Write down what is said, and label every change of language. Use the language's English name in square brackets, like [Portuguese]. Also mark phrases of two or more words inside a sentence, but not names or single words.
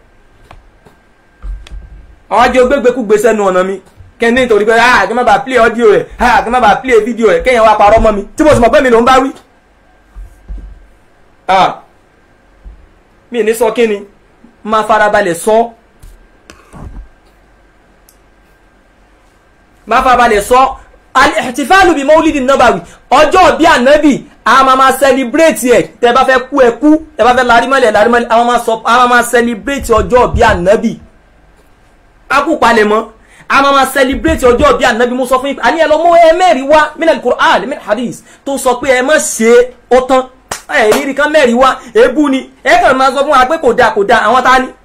[Yoruba] àwọn ajé ogbégbékú gbé sẹ́nu ọ̀nà mi kẹ́ni nítorí pé kí n má bàa [English] play audio [Yoruba] rẹ̀ kí n má bàa [English] play video [Yoruba] rẹ̀ kéèyàn wá parọ́ mọ́ mi tí mo sì mọ̀ pé mi ló ń bá wí. mi ní sọ kí ni máa farabalẹ̀ sọ [Arabic] الاحتفال بمولد نبوي [Yoruba] ọjọ́ bí ànábì a máa celebrate ẹ̀ tẹ́ bá fẹ́ kú ẹ kú tẹ́ bá fẹ́ larímọ́lẹ̀ a máa celebrate ọjọ́ bí ànábì a kú palẹ̀mọ́ a máa celebrate ọjọ́ bí ànábì mo sọ fún yín àní ẹ lọ mú ẹ mẹ́rin wá [Arabic] من القرآن من حديث [Yoruba] tó sọ pé ẹ má ṣe ó tán ẹ rírí kan mẹ́rin wá èébú ni ẹ kàn máa sọ fún wa pé kò dáa àwọn ta ni.